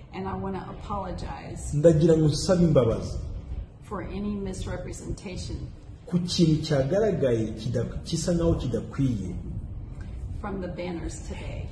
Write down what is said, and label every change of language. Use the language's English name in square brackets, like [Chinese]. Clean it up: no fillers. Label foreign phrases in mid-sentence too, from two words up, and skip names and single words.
[English] And I want to apologize [Kinyarwanda] ndagira ngo nsabe imbabazi [English] for any misrepresentation [Kinyarwanda] ku kintu cyagaragaye kisa naho kidakwiye [English] from the banners today.